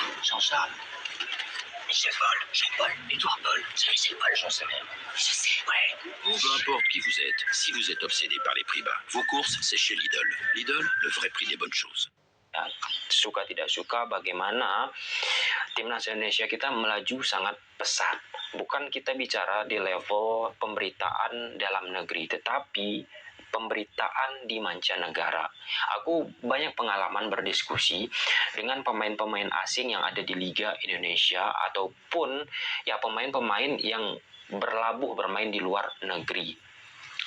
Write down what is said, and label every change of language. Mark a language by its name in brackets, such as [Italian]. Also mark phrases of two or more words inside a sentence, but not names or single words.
[French] Jean-Charles? Michel Paul? Jean-Paul? Édouard Paul? C'est Michel Paul? J'en sais rien. Je sais. Ouais. Peu importe qui vous êtes, si vous êtes obsédé par les prix bas, vos courses, c'est chez Lidl. Lidl, le vrai prix des bonnes choses. [Indonesian] Ya, suka tidak suka bagaimana timnas Indonesia kita melaju sangat pesat. Bukan kita bicara di level pemberitaan dalam negeri, tetapi pemberitaan di mancanegara. Aku banyak pengalaman berdiskusi dengan pemain-pemain asing yang ada di Liga Indonesia ataupun ya pemain-pemain yang berlabuh bermain di luar negeri.